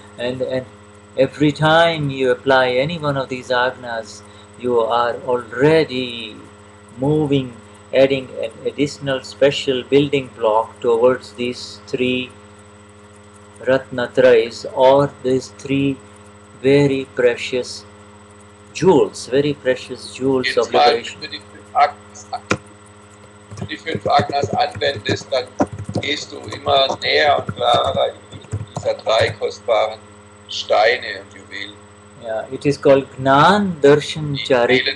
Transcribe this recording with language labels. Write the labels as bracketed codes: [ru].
[en] And every time you apply any one of these Agnas, you are already moving, adding an additional special building block towards these 3 Ratnatrais, or these 3 very precious jewels of liberation. [de] Wenn du die 5 Agnas anwendest, dann gehst du immer näher und klarer in Richtung dieser 3 kostbaren Steine und Juwelen. [en] Yeah, it is called Gnan Darshan Charitra.